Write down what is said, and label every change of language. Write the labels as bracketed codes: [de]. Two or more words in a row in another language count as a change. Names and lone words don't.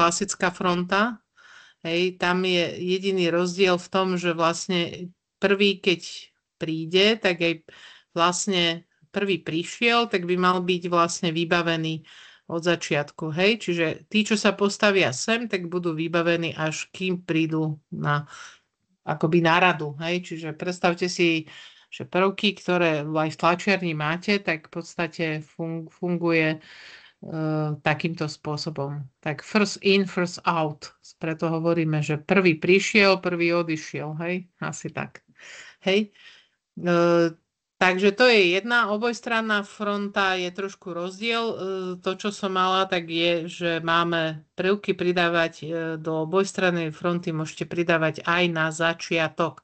[sk] klasická fronta, hej, tam je jediný rozdiel v tom, že vlastne prvý, keď príde, tak aj vlastne prvý prišiel, tak by mal byť vlastne vybavený od začiatku, hej, čiže tí, čo sa postavia sem, tak budú vybavení až kým prídu akoby na radu, hej, čiže predstavte si, že prvky, ktoré aj v tlačiarni máte, tak v podstate funguje takýmto spôsobom. [en] Tak first in, first out. [sk] Preto hovoríme, že prvý prišiel, prvý odišiel, hej, asi tak. Hej. Takže to je jedna obojstranná fronta, je trošku rozdiel. To, čo som mala, tak je, že máme prvky pridávať do obojstrannej fronty, môžete pridávať aj na začiatok.